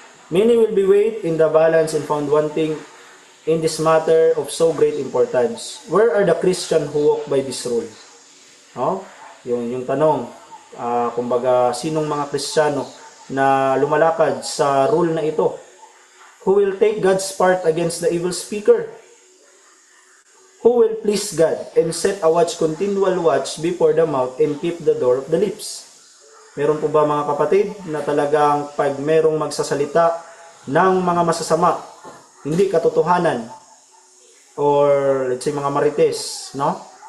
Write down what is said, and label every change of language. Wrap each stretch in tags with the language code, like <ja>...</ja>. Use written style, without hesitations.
<en>Many will be weighed in the balance and found wanting in this matter of so great importance. Where are the Christians who walk by this rule? No?</en> <tl>Yung tanong, kumbaga, sinong mga Kristiyano na lumalakad sa rule na ito?</tl> <en>Who will take God's part against the evil speaker? Who will please God and set a continual watch before the mouth and keep the door of the lips?</en> <tl>Meron po ba mga kapatid na talagang pag merong magsasalita ng mga masasama, hindi katotohanan, or let's say mga marites, no?</tl>